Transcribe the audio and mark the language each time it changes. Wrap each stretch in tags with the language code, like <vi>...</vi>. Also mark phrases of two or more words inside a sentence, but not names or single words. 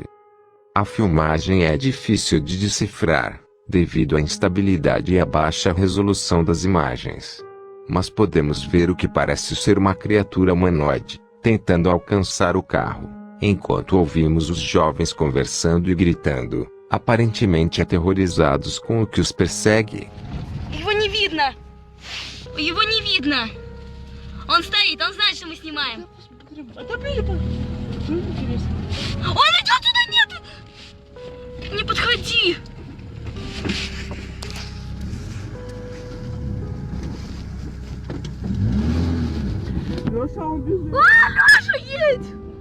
<pt>A filmagem é difícil de decifrar, devido à instabilidade e à baixa resolução das imagens. Mas podemos ver o que parece ser uma criatura humanoide, tentando alcançar o carro, enquanto ouvimos os jovens conversando e gritando, aparentemente aterrorizados com o que os persegue.</pt> <ru>Его не видно! Его не видно! Он стоит, он знает, что мы снимаем. Он идет туда, нет! Не подходи! Леша, едь!</ru>